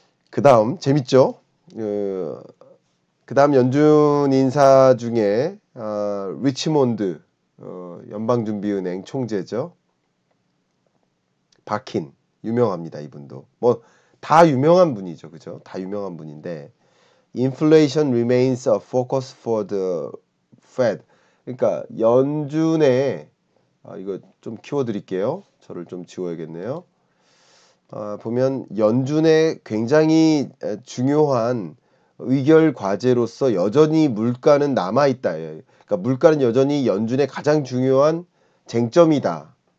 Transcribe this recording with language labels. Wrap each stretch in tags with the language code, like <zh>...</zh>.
<ko>그 다음 재밌죠? 그 다음 연준 인사 중에 리치몬드 연방준비은행 총재죠. 바킨 유명합니다. 이분도 뭐 다 유명한 분이죠. 그죠? 다 유명한 분인데</ko> <en>Inflation remains a focus for the Fed.</en> <ko>그러니까 연준의 이거 좀 키워드릴게요. 저를 좀 지워야겠네요. 보면 연준의 굉장히 중요한 의결 과제로서 여전히 물가는 남아 있다. 그러니까 물가는 여전히 연준의 가장 중요한 쟁점이다.</ko>